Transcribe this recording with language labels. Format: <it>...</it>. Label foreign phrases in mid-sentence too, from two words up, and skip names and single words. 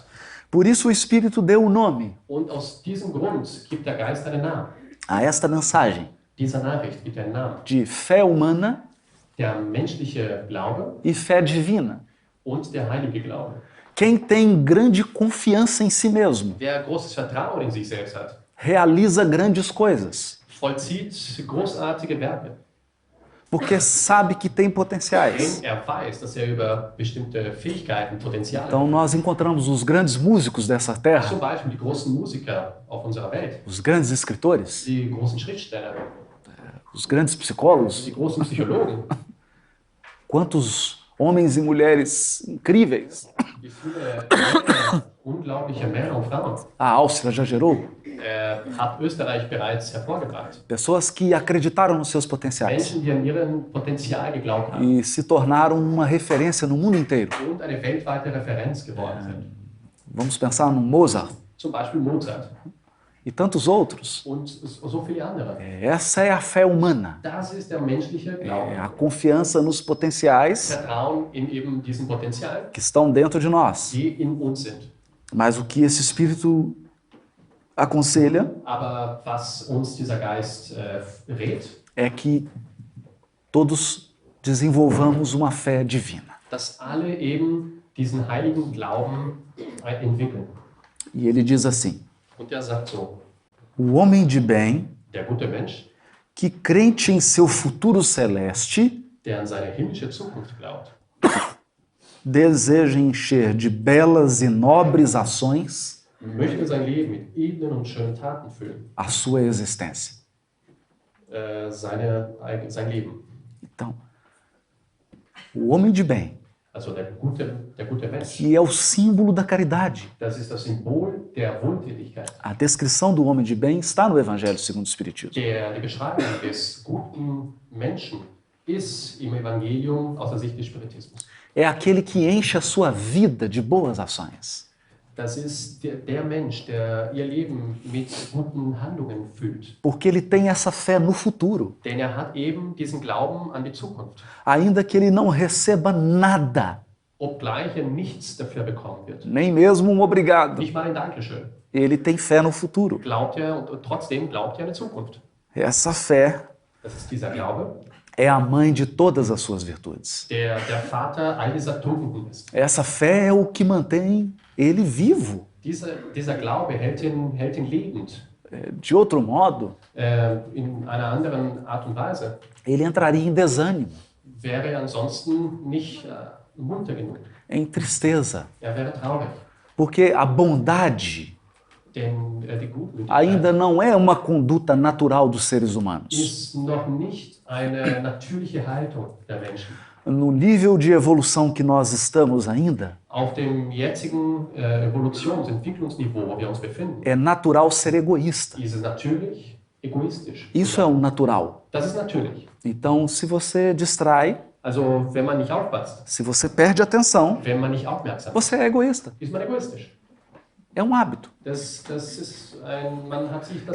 <pt>Por isso o Espírito deu o nome</pt> <de>Und aus diesem Grund gibt der Geist einen Namen.</de> <pt>a esta mensagem</pt> <de>Dieser Nachricht gibt einen Namen.</de> <pt>de fé humana</pt> <de>Der menschliche Glaube</de> <pt>e fé divina.</pt> <de>und der heilige Glaube.</de> <pt>Quem tem grande confiança em si mesmo</pt> <de>Wer großes Vertrauen in sich selbst hat,</de> <pt>realiza grandes coisas,</pt> <de>vollzieht großartige Werke.</de> <pt>porque sabe que tem potenciais.</pt> <de>Denn er weiß, dass er über bestimmte Fähigkeiten, Potenziale</de> <pt>Então nós encontramos os grandes músicos dessa terra,</pt> <de>Zum Beispiel die großen Musiker auf unserer Welt,</de> <pt>os grandes escritores,</pt> <de>die großen Schriftsteller,</de> <pt>os grandes psicólogos,</pt> <de>die großen Psychologen,</de> <pt>quantos homens e mulheres incríveis.</pt> <de>wie viele unglaubliche Männer und Frauen</de> <pt>A Áustria já gerou</pt> <de>hat Österreich bereits hervorgebracht.</de> <pt>pessoas que acreditaram nos seus potenciais</pt> <de>Menschen, die an ihren Potenzial geglaubt haben</de> <pt>e se tornaram uma referência no mundo inteiro.</pt> <de>und eine weltweite Referenz geworden sind.</de> <pt>Vamos pensar no Mozart</pt> <de>Zum Beispiel Mozart</de> <pt>e tantos outros.</pt> <de>und so viele andere.</de> <pt>Essa é a fé humana,</pt> <de>Das ist der menschliche Glaube.</de> <pt>é a confiança nos potenciais</pt> <de>Vertrauen in eben diesen Potenzial,</de> <pt>que estão dentro de nós.</pt> <de>die in uns sind.</de> <pt>Mas o que esse Espírito aconselha</pt> <de>Aber was uns dieser Geist rät,</de> <pt>é que todos desenvolvamos uma fé divina.</pt> <de>dass alle eben diesen heiligen Glauben entwickeln.</de> <pt>E ele diz assim:</pt> <de>Und er sagt so,</de> <pt>o homem de bem</pt> <de>der gute Mensch,</de> <pt>que, crente em seu futuro celeste,</pt> <de>der an seine himmlische Zukunft glaubt,</de> <pt>deseja encher de belas e nobres ações</pt> <de>möchte sein Leben mit edlen und schönen Taten füllen,</de> <pt>a sua existência.</pt> <de>Sein Leben.</de> <pt>Então, o homem de bem,</pt> <de>Also der gute Mensch,</de> <pt>que é o símbolo da caridade.</pt> <de>das ist das Symbol der Wohltätigkeit.</de> <pt>A descrição do homem de bem está no Evangelho segundo o Espiritismo.</pt> <de>Die Beschreibung des guten Menschen ist im Evangelium aus der Sicht des Spiritismus.</de> <pt>É aquele que enche a sua vida de boas ações.</pt> <de>Das ist der Mensch, der ihr Leben mit guten Handlungen füllt.</de> <pt>Porque ele tem essa fé no futuro.</pt> <de>Denn hat eben diesen Glauben an die Zukunft.</de> <pt>Ainda que ele não receba nada,</pt> <de>Obgleich nichts dafür bekommen wird.</de> <pt>nem mesmo um obrigado.</pt> <de>Nicht mal ein Dankeschön.</de> <pt>Ele tem fé no futuro.</pt> <de>Glaubt und trotzdem glaubt an die Zukunft.</de> <pt>Essa fé</pt> <de>Das ist dieser Glaube,</de> <pt>é a mãe de todas as suas virtudes.</pt> <de>der Vater all dieser Tugenden ist.</de> <pt>Essa fé é o que mantém ele vivo.</pt> <de>Dieser Glaube hält ihn lebend.</de> <pt>De outro modo,</pt> <de>In einer anderen Art und Weise</de> <pt>ele entraria em desânimo,</pt> <de>wäre er ansonsten nicht munter genug.</de> <pt>em tristeza.</pt> <de>Wäre traurig.</de> <pt>Porque a bondade</pt> <de>Denn die Gutmütigkeit</de> <pt>ainda não é uma conduta natural dos seres humanos.</pt> <de>ist noch nicht eine natürliche Haltung der Menschen.</de> <pt>No nível de evolução que nós estamos ainda,</pt> <de>Auf dem jetzigen Entwicklungsniveau, wo wir uns befinden,</de> <pt>é natural ser egoísta.</pt> <de>ist es natürlich egoistisch.</de> <pt>Isso é um natural.</pt> <de>Das ist natürlich.</de> <pt>Então, se você distrai,</pt> <de>Also, wenn man nicht aufpasst,</de> <pt>se você perde atenção,</pt> <de>wenn man nicht aufmerksam ist,</de> <pt>você é egoísta.</pt> <de>ist man egoistisch.</de> <pt>É um hábito.</pt> <de>Man hat sich das</de>